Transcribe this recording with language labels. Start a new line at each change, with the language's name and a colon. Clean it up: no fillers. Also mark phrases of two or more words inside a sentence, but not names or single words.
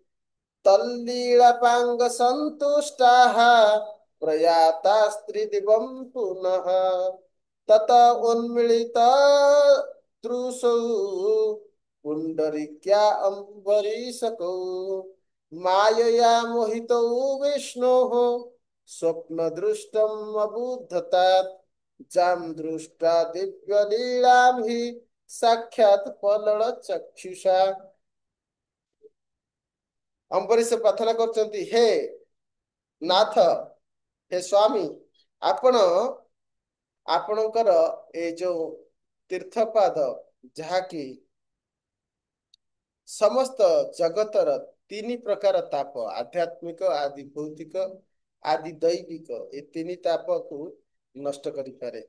Sanskrit: तल्लीळपाङ्गसन्तुष्टाः प्रयाता स्त्रीदिवं पुनः तत उन्मिलित दृशौ पुण्डरीक्या अम्बरीशकौ मायया मोहितौ विष्णोः स्वप्नदृष्टम् अबुद्धतात् जां दृष्टा दिव्यलीलां हि साक्षात् पलळचक्षुषा।
Odia: ଅମ୍ବରୀଶ ପ୍ରାର୍ଥନା କରୁଛନ୍ତି, ହେ ନାଥ, ହେ ସ୍ୱାମୀ, ଆପଣ ଆପଣଙ୍କର ଏଇ ଯୋଉ ତୀର୍ଥପାଦ, ଯାହାକି ସମସ୍ତ ଜଗତର ତିନି ପ୍ରକାର ତାପ, ଆଧ୍ୟାତ୍ମିକ, ଆଦି ଭୌତିକ, ଆଦି ଦୈବିକ, ଏ ତିନି ତାପକୁ ନଷ୍ଟ କରିପାରେ।